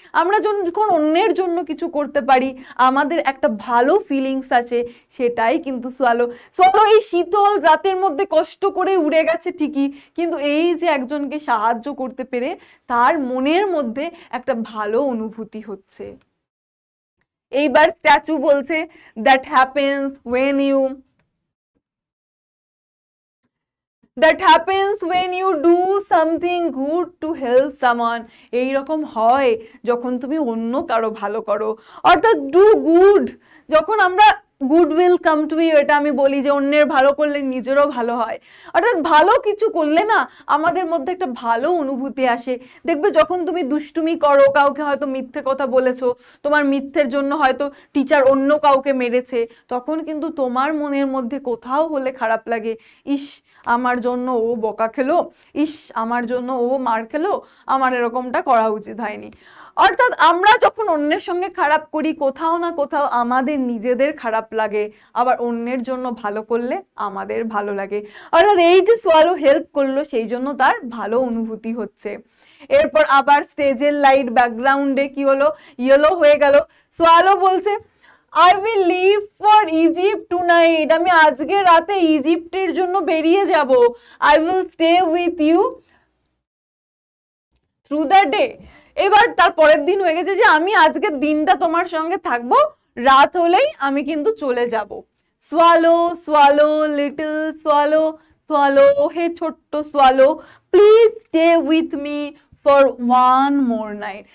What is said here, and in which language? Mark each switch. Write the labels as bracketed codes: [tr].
[bn] আমরা যখন অন্যের জন্য কিছু করতে পারি আমাদের একটা ভালো ফিলিংস আছে, সেটাই কিন্তু সোয়ালো। সোয়ালো এই শীতল রাতের মধ্যে কষ্ট করে উড়ে গেছে ঠিকই, কিন্তু এই যে একজনকে সাহায্য করতে পেরে তার মনের মধ্যে একটা ভালো অনুভূতি হচ্ছে। এইবার স্ট্যাচু বলছে [en] That happens when you that happens when you do something good to help someone। [bn] এইরকম হয় যখন তুমি অন্য কারো ভালো করো, অর্থাৎ ডু গুড। যখন আমরা good will come to you, এটা আমি বলি যে অন্যের ভালো করলে নিজেরও ভালো হয়। অর্থাৎ ভালো কিছু করলে না আমাদের মধ্যে একটা ভালো অনুভূতি আসে। দেখবে যখন তুমি দুষ্টুমি করো, কাউকে হয়তো মিথ্যে কথা বলেছো, তোমার মিথ্যের জন্য হয়তো টিচার অন্য কাউকে মেরেছে, তখন কিন্তু তোমার মনের মধ্যে কোথাও হলে খারাপ লাগে, ইস আমার জন্য ও বকা খেলো, ইস আমার জন্য ও মার খেলো, আমার এরকমটা করা উচিত হয়নি। অর্থাৎ আমরা যখন অন্যের সঙ্গে খারাপ করি কোথাও না কোথাও আমাদের নিজেদের খারাপ লাগে, আবার অন্যের জন্য ভালো করলে আমাদের ভালো লাগে। অর্থাৎ এই যে সোয়ালো হেল্প করলো সেই জন্য তার ভালো অনুভূতি হচ্ছে। এরপর আবার স্টেজের লাইট ব্যাকগ্রাউন্ডে কি হলো, ইয়েলো হয়ে গেল। সোয়ালো বলছে [en] I will leave for Egypt tonight, [bn] আমি আজকে রাতে ইজিপ্টের জন্য বেরিয়ে যাব। [en] I will stay with you through the day। [bn] এবার তার পরের দিন হয়ে গেছে যে আমি আজকের দিনটা তোমার সঙ্গে থাকবো, রাত হলেই আমি কিন্তু চলে যাব। [en] swallow swallow little swallow, swallow [bn] হে ছোট্ট [en] Swallow, please stay with me for one more night.